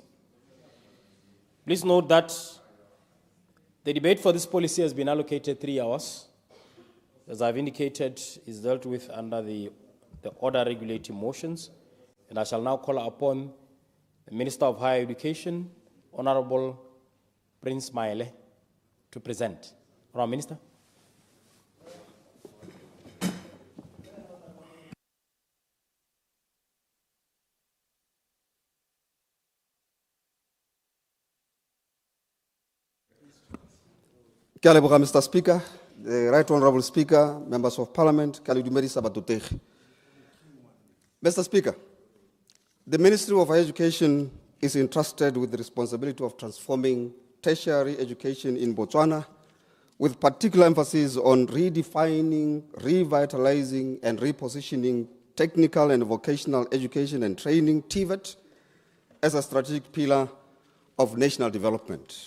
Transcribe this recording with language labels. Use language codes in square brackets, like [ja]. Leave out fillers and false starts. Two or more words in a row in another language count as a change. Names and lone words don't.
[en] Please note that the debate for this policy has been allocated 3 hours. As I've indicated, is dealt with under the order regulating motions. And I shall now call upon the Minister of Higher Education, Honorable Prince Maele, to present. Honorable Minister. [tn] Ke a leboga, [en] Mr. Speaker, the Right Honorable Speaker, members of Parliament, [tn] ke a le dumedisa batotegi. [en] Mr. Speaker, the Ministry of Higher Education is entrusted with the responsibility of transforming tertiary education in Botswana, with particular emphasis on redefining, revitalizing, and repositioning technical and vocational education and training, TVET, as a strategic pillar of national development.